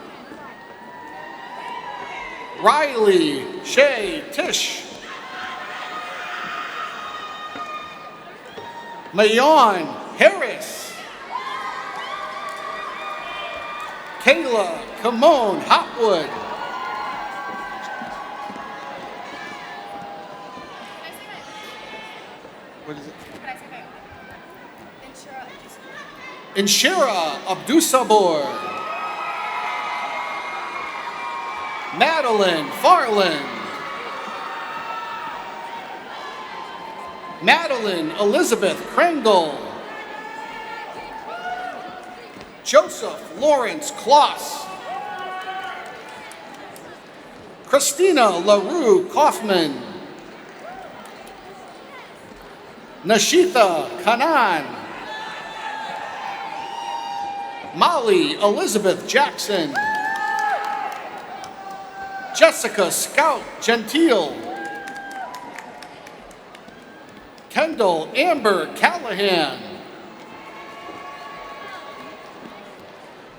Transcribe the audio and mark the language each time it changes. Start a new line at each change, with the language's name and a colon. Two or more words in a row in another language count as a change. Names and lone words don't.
English: Riley Shay Tish. Mayon Harris. Kayla Kimon Hopwood. What is it? Inshira Abdusabor. Madeline Farland. Madeline Elizabeth Kringle. Joseph Lawrence Kloss. Christina LaRue Kaufman. Nashitha Kanan. Molly Elizabeth Jackson. Jessica Scout Gentile. Kendall Amber Callahan.